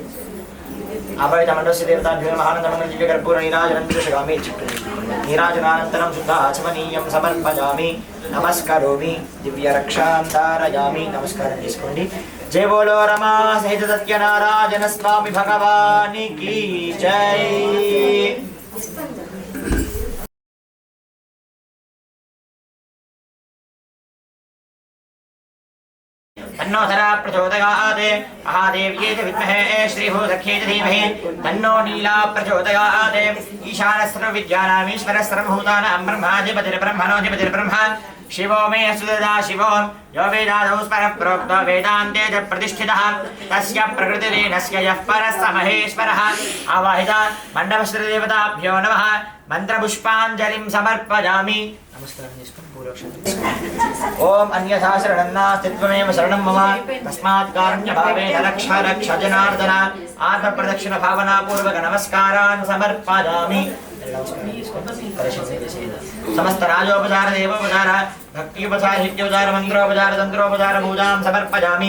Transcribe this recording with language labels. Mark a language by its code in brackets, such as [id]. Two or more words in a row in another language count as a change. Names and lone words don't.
[sa] ఆపైత మండస్య దేవతాభ్యో మహానందనం దివ్య కర్పూర నీరాజనం దృశగామి. నీరాజనానంతరం శుద్ధ ఆచమనీయం సమర్పయామి. నమస్కరోమి. దివ్య రక్షాం ధారయామి. [te] నమస్కారం చేసుకోండి. [hi] జై బోలో [te] రమా సహిత సత్యనారాయణ స్వామి భగవానికి జై. [sa] तन्नो धरा प्रचोदयात् महादेव्येति विद्महे श्रीभूसख्येति धीमहि तन्नो नीला प्रचोदयात् ईशानस्सर्वविद्यानामीश्वरस्सर्वभूतानां ब्रह्माधिपतिर्ब्रह्मणोऽधिपतिर्ब्रह्म शिवो मे सुददा शिवो यो वेदादौ स्मरः प्रोक्तो वेदान्ते च प्रतिष्ठितः तस्य प्रकृतिरेणस्य यः परः स महेश्वरः. आवाहित मण्डपश्रीदेवताभ्यो नमः. మంత్రపుష్పాంజలిం సమర్పయామి. [te] నమస్కారం చేసుకోండి. [sa] ఓం అన్యథా శరణం నాస్తి త్వమేవ శరణం మమ తస్మాత్ కారుణ్య భావేన రక్ష రక్ష జనార్దన. ఆత్మ ప్రదక్షిణ భావనా పూర్వక నమస్కారాన్ సమర్పయామి. సమస్త రాజోపచార దేవోపచార భక్త్యుపచార హిత్యోపచార మంత్రోపచార తంత్రోపచార పూజాం సమర్పయామి.